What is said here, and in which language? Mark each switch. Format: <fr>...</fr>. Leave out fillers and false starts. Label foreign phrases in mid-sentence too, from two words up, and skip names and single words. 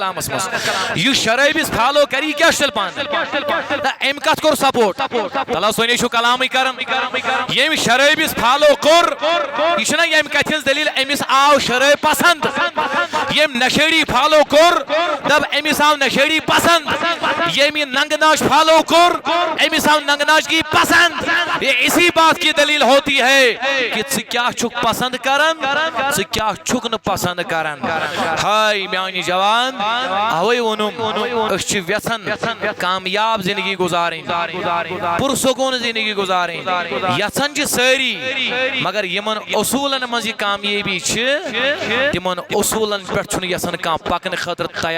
<ks>کلامس منٛز یُس شرٲبِس فالو کری کیاہ چھُ تیٚلہِ پانہٕ أمۍ کتھ کوٚر سپورٹ تلا سونی چھُ کلامٕے کران ییٚمۍ شرٲبِس فالو کوٚر یہِ چھُنہ ییٚمہِ کتھِ ہٕنٛز دلیٖل أمِس آو شرٲبۍ پسند ییٚمۍ نشیڑی فالو کوٚر دپ أمِس آو نشیڑی پسند ییٚمۍ ننگہٕ ناچ فالو کوٚر أمِس آو ننگہٕ ناچگی پسند</ks> <ur>یہ اسی بات کی دلیل ہوتی ہے کہ</ur> <ks>ژٕ کیاہ چھُکھ پسند کران ژٕ کیاہ چھُکھ نہٕ پسند کران ہاے میانی جوان اوے وونُم أسۍ چھِ یژھان کامیاب زندگی گزارٕنۍ پرسکون زندگی گزارٕنۍ یژھان چھِ سٲری مگر یمن اصوٗلن منٛز یہِ کامیٲبی چھِ تِمن اصوٗلن پٮ۪ٹھ چھُنہٕ یژھان کانٛہہ پکنہٕ خٲطرٕ</ks>